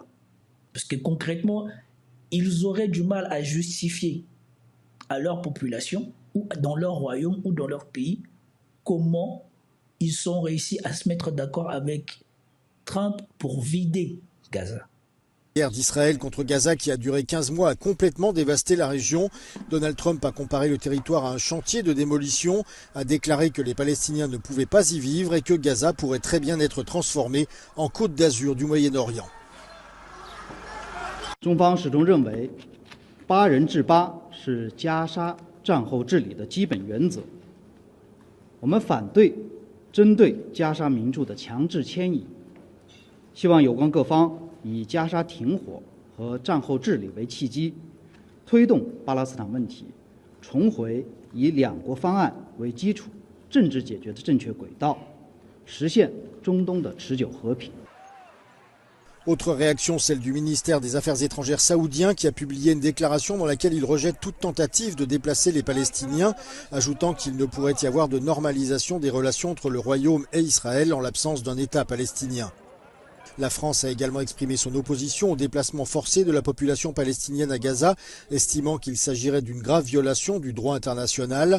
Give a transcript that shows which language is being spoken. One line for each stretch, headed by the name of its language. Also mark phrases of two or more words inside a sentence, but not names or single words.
French: Parce que concrètement, ils auraient du mal à justifier à leur population, ou dans leur royaume, ou dans leur pays, comment ils ont réussi à se mettre d'accord avec Trump pour vider Gaza. La guerre d'Israël contre Gaza qui a duré 15 mois a complètement dévasté la région. Donald Trump a comparé le territoire à un chantier de démolition, a déclaré que les Palestiniens ne pouvaient pas y vivre et que Gaza pourrait très bien être transformé en Côte d'Azur du Moyen-Orient.
Chinese: 中方始终认为，8人制8是加沙战后治理的基本原则。我们反对针对加沙民众的强制迁移，希望有关各方以加沙停火和战后治理为契机，推动巴勒斯坦问题重回以两国方案为基础政治解决的正确轨道，实现中东的持久和平。
French: Autre réaction, celle du ministère des Affaires étrangères saoudien qui a publié une déclaration dans laquelle il rejette toute tentative de déplacer les Palestiniens, ajoutant qu'il ne pourrait y avoir de normalisation des relations entre le Royaume et Israël en l'absence d'un État palestinien. La France a également exprimé son opposition au déplacement forcé de la population palestinienne à Gaza, estimant qu'il s'agirait d'une grave violation du droit international.